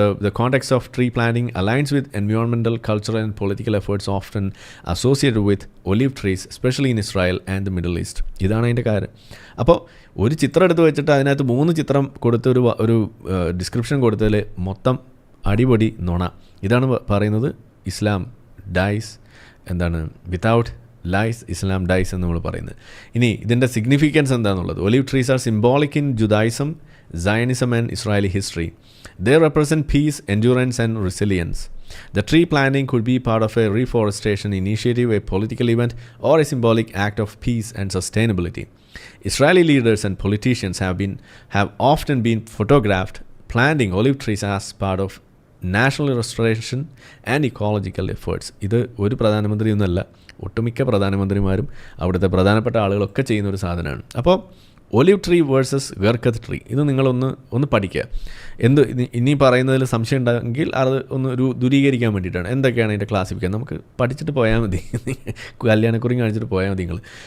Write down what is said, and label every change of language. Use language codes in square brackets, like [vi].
[en] The context of tree planting aligns with environmental, cultural and political efforts often associated with olive trees, especially in Israel and the Middle East. [ml] ഇതാണ് അതിൻ്റെ കാര്യം. അപ്പോൾ ഒരു ചിത്രം എടുത്ത് വെച്ചിട്ട് അതിനകത്ത് 3 ചിത്രം കൊടുത്ത് ഒരു ഡിസ്ക്രിപ്ഷൻ കൊടുത്തതിൽ മൊത്തം അടിപൊളി നുണ. ഇതാണ് പറയുന്നത് ഇസ്ലാം ഡൈസ്, എന്താണ് [en] without lies Islam dies [ml] എന്ന് നമ്മൾ പറയുന്നത്. ഇനി ഇതിൻ്റെ സിഗ്നിഫിക്കൻസ് എന്താണെന്നുള്ളത്, [en] Olive trees are symbolic in Judaism, Zionism and Israeli history. They represent peace, endurance and resilience. The tree planting could be part of a reforestation initiative, a political event, or a symbolic act of peace and sustainability. Israeli leaders and politicians have often been photographed planting olive trees as part of national restoration and ecological efforts. [ml] ഇത് ഒരു പ്രധാനമന്ത്രിയൊന്നുമല്ല, ഒട്ടുമിക്ക പ്രധാനമന്ത്രിമാരും അവിടുത്തെ പ്രധാനപ്പെട്ട ആളുകളൊക്കെ ചെയ്യുന്ന ഒരു സാധനമാണ്. അപ്പോൾ ഒലിവ് ട്രീ വേഴ്സസ് ഗർക്കത് ട്രീ, ഇത് നിങ്ങളൊന്ന് പഠിക്കുക. ഇനി പറയുന്നതിൽ സംശയം ഉണ്ടെങ്കിൽ അത് ഒന്ന് ദൂരീകരിക്കാൻ വേണ്ടിയിട്ടാണ്. എന്തൊക്കെയാണ് അതിൻ്റെ ക്ലാസിഫിക്കാൻ, നമുക്ക് പഠിച്ചിട്ട് പോയാൽ മതി. കല്യാണക്കുറി കാണിച്ചിട്ട് പോയാൽ മതി നിങ്ങൾ.